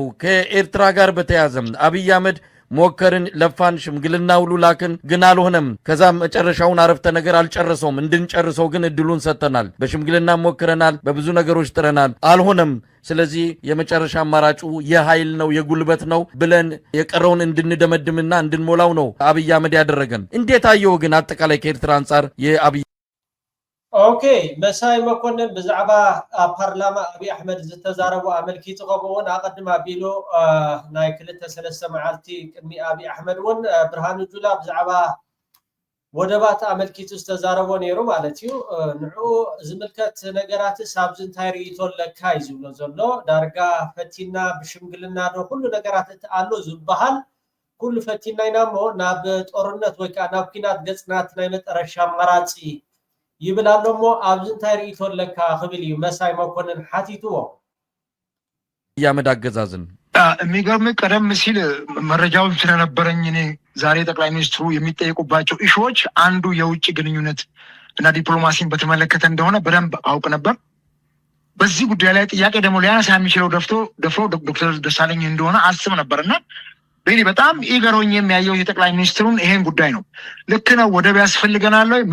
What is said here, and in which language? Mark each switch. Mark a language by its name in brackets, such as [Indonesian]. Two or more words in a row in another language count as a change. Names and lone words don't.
[Amharic] ከኤርትራ ጋር በተያዘ አብይ አህመድ ሞከርን ለፋን ሽምግልና ሁሉ ላክን ግን አልሆነም። ከዛ መጨረሻውን አረፍተ ነገር አልጨረሰውም። እንድንጨርሰው ግን እድሉን ሰጥተናል። በሽምግልና ሞከረናል፣ በብዙ ነገሮች ጥረናል፣ አልሆነም። ስለዚህ የመጨረሻ አማራጩ የኃይል ነው የጉልበት ነው ብለን የቀረውን እንድንደመድምና እንድንሞላው ነው አብይ አህመድ ያደረገን። እንዴት አየው ግን አጠቃላይ ከኤርትራ አንፃር የአብይ [Tigrinya] ኦኬ መሳይ መኮንን በዛዕባ ፓርላማ አብይ አህመድ ዝተዛረቡ አመልኪቱ ከመሆን አቀድማ ቢሎ ናይ ክልተ ሰለስተ መዓልቲ ቅድሚ አብይ አህመድ ወን ብርሃኑ ጁላ በዛዕባ ወደባት አመልኪቱ ዝተዛረቡ ነይሩ ማለት እዩ። ንዑ ዝምልከት ነገራት ሳብዝ እንታይ ሪኢቶ ለካ ይዝብሎ ዘሎ ዳርጋ ፈቲና ብሽምግልና ዶ ሁሉ ነገራት አሉ ዝባሃል ኩሉ ፈቲና ኢናሞ ናብ ጦርነት ወይ ከዓ ናብ ኩናት ገጽናት ናይ መጨረሻ አማራጺ ይብላልሞ ኣብዚ እንታይ ሪኢቶ ለካ ክብል እዩ መሳይ መኮንን ሓቲትዎ። [Amharic] ያመድ አገዛዝን የሚገርም ቀደም ሲል መረጃውን ስለነበረኝ እኔ ዛሬ ጠቅላይ ሚኒስትሩ የሚጠየቁባቸው ኢሹዎች አንዱ የውጭ ግንኙነት እና ዲፕሎማሲን በተመለከተ እንደሆነ በደንብ አውቅ ነበር። በዚህ ጉዳይ ላይ ጥያቄ ደግሞ ሊያነሳ የሚችለው ደፍሮ ዶክተር ደሳለኝ እንደሆነ አስብ ነበርና በእኔ በጣም ኢገሮኝ የሚያየው የጠቅላይ ሚኒስትሩን ይሄን ጉዳይ ነው። ልክ ነው፣ ወደብ ያስፈልገናል ወይ?